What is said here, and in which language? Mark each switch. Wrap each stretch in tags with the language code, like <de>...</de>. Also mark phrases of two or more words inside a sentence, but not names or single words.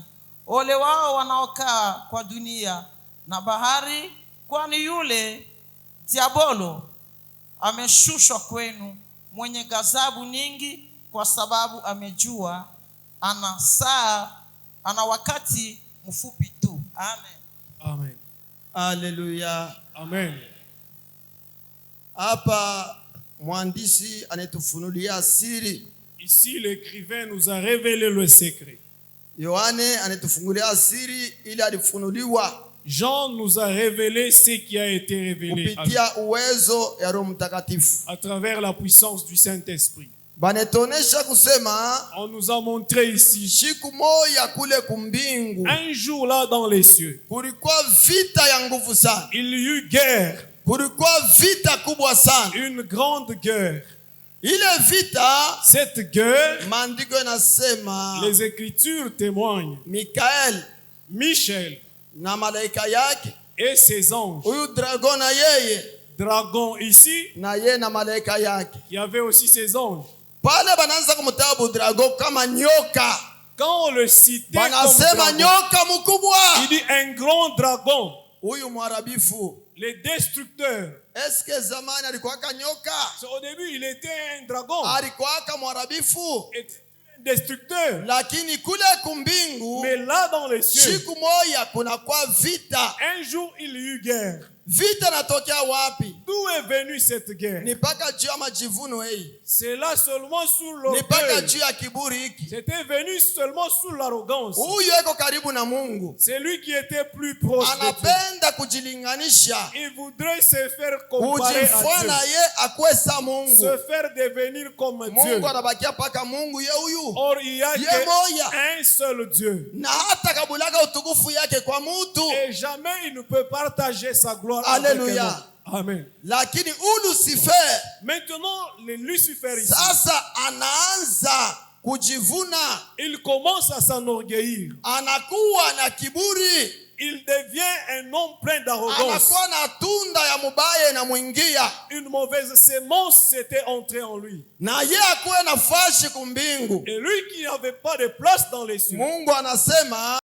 <sw>Ole wao wanaokaa kwa dunia na bahari, kwani yule Diabolo ameshushwa kwenu, mwenye ghadhabu nyingi, kwa sababu amejua ana wakati mfupi tu. Amen. Amen. Haleluya. Amen. Hapa mwandishi anatufunulia siri.</sw> <fr>Ici, l'écrivain nous a révélé le secret.</fr> <sw>Yohane anatufungulia siri ili alifunuliwa.</sw> <fr>Jean nous a révélé ce qui a été révélé</fr> <sw>kupitia uwezo ya Roho Mtakatifu,</sw> <fr>à travers la puissance du Saint-Esprit.</fr> <sw>Banetonesha kusema,</sw> <fr>on nous a montré ici,</fr> <sw>siku moja kule kumbingu,</sw> <fr>un jour là dans les cieux,</fr> <sw>kulikuwa vita ya nguvu sana.</sw> <fr>Il y eut guerre.</fr> <sw>Kulikuwa vita kubwa sana.</sw> <fr>Une grande guerre.</fr> <sw>Ile vita,</sw> <fr>cette guerre,</fr> <sw>maandiko yanasema,</sw> <fr>les Écritures témoignent, Michel</fr> <sw>na malaika yake</sw> <fr>et ses anges,</fr> <sw>huyu dragon na yeye,</sw> <fr>dragon ici,</fr> <sw>na yeye na malaika yake,</sw> <fr>il y avait aussi ses anges.</fr> <sw>Pale banaanza kumtabu dragon kama nyoka.</sw> <fr>Quand on le citait</fr> <sw>banasema</sw> <fr>comme dragon,</fr> <sw>nyoka mkubwa,</sw> <fr>il dit un grand dragon,</fr> <sw>huyu mwarabifu,</sw> <fr>le destructeur.</fr> <sw>Est-ce que zamani alikuwa nyoka?</sw> <fr>Au début il était un dragon,</fr> <sw>alikuwa mwarabifu,</sw> <fr>destructeur.</fr> <sw>Lakini kule kumbingu,</sw> <fr>mais là dans les cieux,</fr> <sw>siku moja kuna kwa vita.</sw> <fr>Un jour il y eut guerre.</fr> <sw>Vita natokea wapi?</sw> <fr>D'où est venue cette guerre?</fr> <sw>Ni paka juu ya majivuno hii.</sw> <fr>C'est là seulement sous l'orgueil.</fr> <sw>Ni paka juu ya kiburi hiki.</sw> <fr>C'était venu seulement sous l'arrogance.</fr> <sw>Huyu yuko karibu na Mungu.</sw> <fr>C'est lui qui était plus proche de Dieu.</fr> <sw>Anapenda kujilinganisha.</sw> <fr>Il voudrait se faire comparer à Dieu.</fr> <sw>Ye akwesa Mungu.</sw> <fr>Se faire devenir comme Dieu.</fr> <sw>Mungu anabakia paka Mungu ye huyu.</sw> <fr>Or il y a qu'un seul Dieu.</fr> <sw>Na hata kabulaka utukufu yake kwa mtu.</sw> <fr>Et jamais il ne peut partager sa gloire. Alléluia.</fr> <sw>Amen. Lakini Lucifer,</sw> <fr>maintenant le Lucifer ici,</fr> <sw>sasa anaanza kujivuna.</sw> <fr>Il commence à s'enorgueillir.</fr> <sw>Anakuwa na kiburi.</sw> <fr>Il devient un homme plein d'arrogance.</fr> <sw>Anakuwa na tunda ya mubaya na muingia.</sw> <fr>Une mauvaise sémence s'était entrée en lui.</fr> <sw>Na yeye akuwe nafasi kumbingu.</sw> <fr>Et lui qui n'avait pas de place dans les cieux.</fr> <sw>Mungu anasema,</sw>